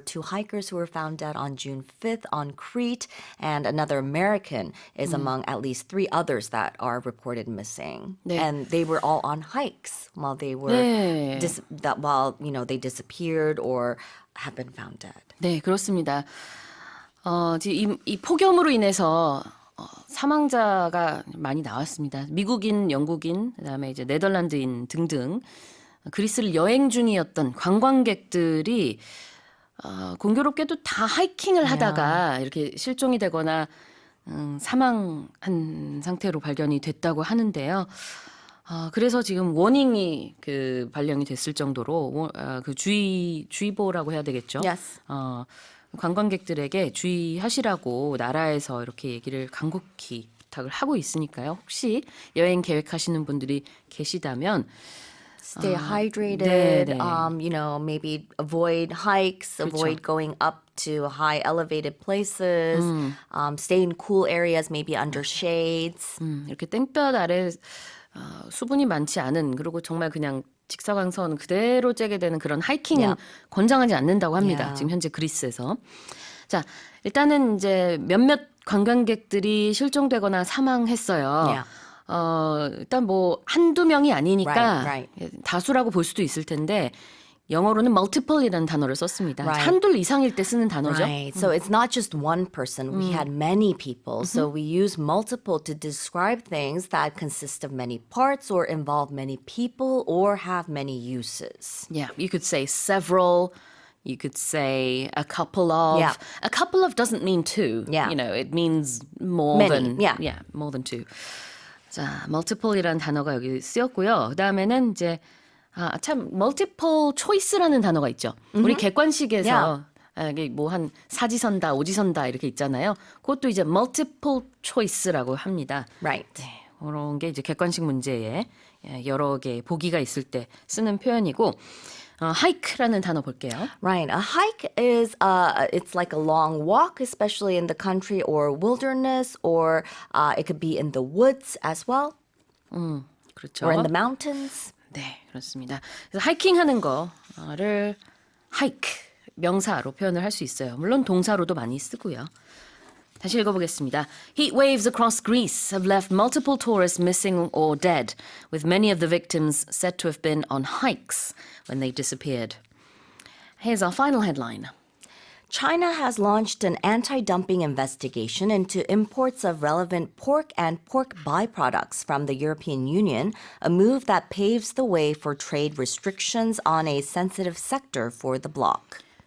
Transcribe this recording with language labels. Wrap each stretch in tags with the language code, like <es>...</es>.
<en>were 2 hikers who were found dead on June 5th on Crete, and another American is among at least 3 others that are reported missing.</en> <ko>네.</ko> <en>And they were all on hikes while they were</en> <ko>네.</ko> <en>while they disappeared or have been found dead.</en> <ko>네, 그렇습니다. 지금 이 폭염으로 인해서 사망자가 많이 나왔습니다. 미국인, 영국인, 그다음에 이제 네덜란드인 등등 그리스를 여행 중이었던 관광객들이 공교롭게도 다 하이킹을 하다가 이렇게 실종이 되거나 사망한 상태로 발견이 됐다고 하는데요. 그래서 지금 워닝이 발령이 됐을 정도로 그 주의보라고 해야 되겠죠.</ko> <en>Yes.</en> <ko>관광객들에게 주의하시라고 나라에서 이렇게 얘기를 간곡히 부탁을 하고 있으니까요. 혹시 여행 계획하시는 분들이 계시다면</ko> <en>Stay hydrated.</en> <ko>네네.</ko> <en>Maybe avoid hikes, avoid going up to high elevated places. Stay in cool areas, maybe under shades.</en> <ko>이렇게 땡볕 아래 수분이 많지 않은 그리고 정말 그냥 직사광선 그대로 쬐게 되는 그런 하이킹은</ko> <en>Yeah.</en> <ko>권장하지 않는다고 합니다.</ko> <en>Yeah.</en> <ko>지금 현재 그리스에서. 자, 일단은 이제 몇몇 관광객들이 실종되거나 사망했어요.</ko> <en>Yeah.</en> <ko>일단 뭐 한두 명이 아니니까</ko> <en>Right.</en> <ko>다수라고 볼 수도 있을 텐데 영어로는 multiple이라는 단어를 썼습니다.</ko> <en>Right.</en> <ko>한둘 이상일 때 쓰는 단어죠.</ko> <en>Right. So it's not just one person. We had many people. So we use multiple to describe things that consist of many parts or involve many people or have many uses. Yeah, you could say several. You could say a couple of. Yeah. A couple of doesn't mean two. Yeah. It means more Many, than. yeah. more than two.</en> <ko>자, multiple이라는 단어가 여기 쓰였고요. 그다음에는 이제 참 multiple choice라는 단어가 있죠. 우리 객관식에서 이게 뭐 한 사지선다, 오지선다 이렇게 있잖아요. 그것도 이제 multiple choice라고 합니다. Right. 그런 게 이제 객관식 문제에 여러 개 보기가 있을 때 쓰는 표현이고 hike라는 단어 볼게요.</ko> <en>Right. A hike is it's like a long walk, especially in the country or wilderness, or it could be in the woods as well,</en> <ko>그렇죠.</ko> <en>or in the mountains.</en> <ko>네, 그렇습니다. 그래서 하이킹하는 거를 hike 명사로 표현을 할 수 있어요. 물론 동사로도 많이 쓰고요. 다시 읽어보겠습니다.</ko> <en>Heat waves across Greece have left multiple tourists missing or dead, with many of the victims said to have been on hikes when they disappeared. Here's our final headline. China has launched an anti-dumping investigation into imports of relevant pork and pork byproducts from the European Union, a move that paves the way for trade restrictions on a sensitive sector for the bloc.</en>